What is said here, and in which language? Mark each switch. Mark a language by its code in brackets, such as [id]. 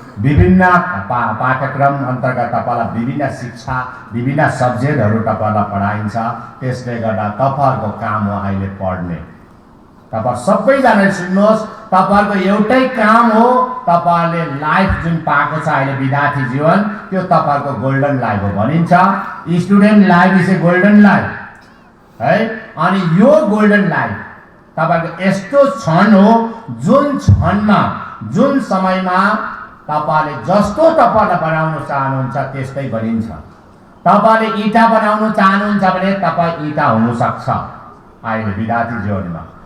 [ne] विभिन्न पाठ्यक्रम अन्तर्गत तपाईलाई विभिन्न शिक्षा, विभिन्न सब्जेक्टहरु तपाईलाई पढाइन्छ। त्यसले गर्दा तपाईहरुको काम हो अहिले पढ्ने। तपाईहरु सबैजनाले सुन्नुहोस्, तपाईहरुको एउटै काम हो, तपाईहरुले लाइफ जुन पाएको छ अहिले विद्यार्थी जीवन, त्यो तपाईहरुको गोल्डन लाइफ हो भनिन्छ। [en] Student life is a golden life है। [ne] अनि यो गोल्डन लाइफ तपाईहरुको यस्तो क्षण हो जुन क्षणमा, जुन समयमा तपाईले जस्तो तपाईले बनाउन चाहनुहुन्छ त्यस्तै बनिन्छ। तपाईले इटा बनाउन चाहनुहुन्छ भने तपाई इटा हुन सक्छ अहिले विद्यार्थी जीवनमा।